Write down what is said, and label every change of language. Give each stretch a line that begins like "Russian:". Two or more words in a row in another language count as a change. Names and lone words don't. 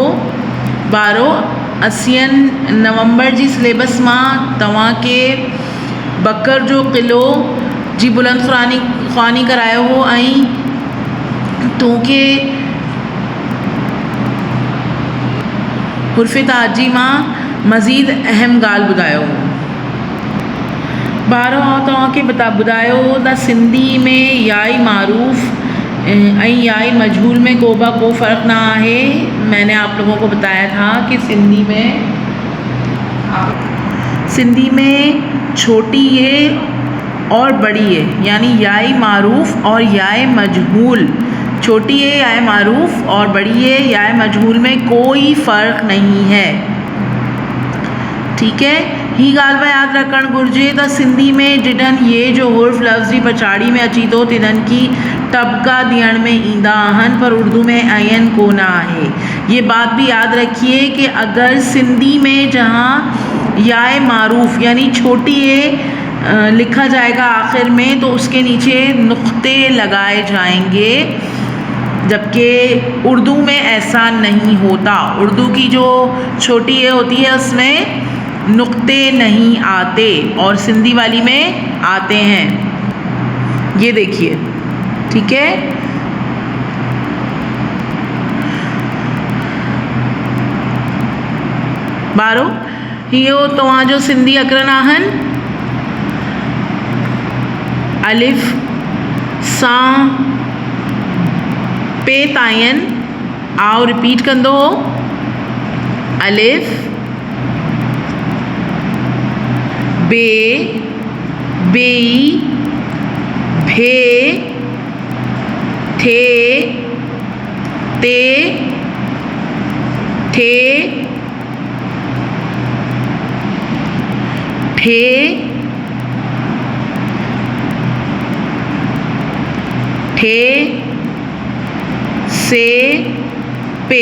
Sindhi: ॿारो, 80 नवंबर जी सिलेबस मां तव्हांखे बकर जो क़िलो जी बुलंद ख़्वानी करायो हो ऐं तोखे हुर्फ़े ताजी मां मज़ीद अहम ॻाल्हि ॿुधायो हो। ॿारो, तव्हांखे ॿुधायो हो त सिंधी में याई मारूफ़ ऐं याई मजहूल में को फ़र्क़ ना है।
Urdu: میں نے آپ لوگوں کو بتایا تھا کہ سندھی میں چھوٹی یے اور بڑی یے یعنی یائے معروف اور یائے مجہول، چھوٹی یے یائے معروف اور بڑی یے یائے مجہول میں کوئی فرق نہیں ہے. ٹھیک ہے,
Sindhi: ही ॻाल्हि बि यादि रखणु घुरिजे त सिंधी में जिडनि ये जो हुर्फ़ लफ़्ज़ जी पछाड़ी में अची थो तिन्हनि की टबका ॾियण में ईंदा आहिनि, पर उर्दू में आयन कोन आहे।
Urdu: یہ بات بھی یاد رکھیے کہ اگر سندھی میں جہاں یائے معروف یعنی چھوٹی یے لکھا جائے گا آخر میں تو اس کے نیچے نقطے لگائے جائیں گے، جبکہ اردو میں ایسا نہیں ہوتا. اردو کی جو چھوٹی یے ہوتی ہے اس میں نقطے نہیں آتے اور سندھی والی میں آتے ہیں. یہ دیکھیے، ٹھیک ہے.
Sindhi: ॿारो, इहो तव्हांजो सिंधी अखर आहिनि अलिफ सां पे ताईं। आओ रिपीट कंदो हो, अलिफ बे बेई भे थे ते थे ठे ठे से पे।